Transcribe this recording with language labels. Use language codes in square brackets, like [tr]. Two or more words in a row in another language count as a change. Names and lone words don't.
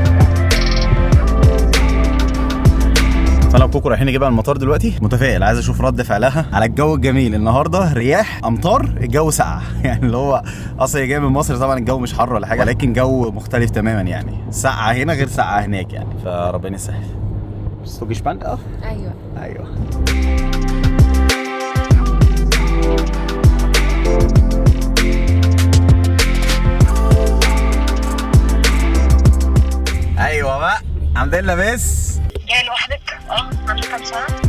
[ar] فانا وكوكو رايحين نجيبها من المطار دلوقتي. متفائل، عايز اشوف رد فعلها على الجو الجميل النهارده. رياح، امطار، الجو ساقع يعني اللي هو اصلا هي جايه من مصر، طبعا الجو مش حر ولا حاجه، لكن جو مختلف تماما يعني. سقعه هنا غير سقعه هناك يعني، فربنا يسهل. [de] Bist du gespannt auch? [ar] ايوه ايوه. ايوه بقى الحمد لله. بس جاي لوحدك؟ عندك كام سنة؟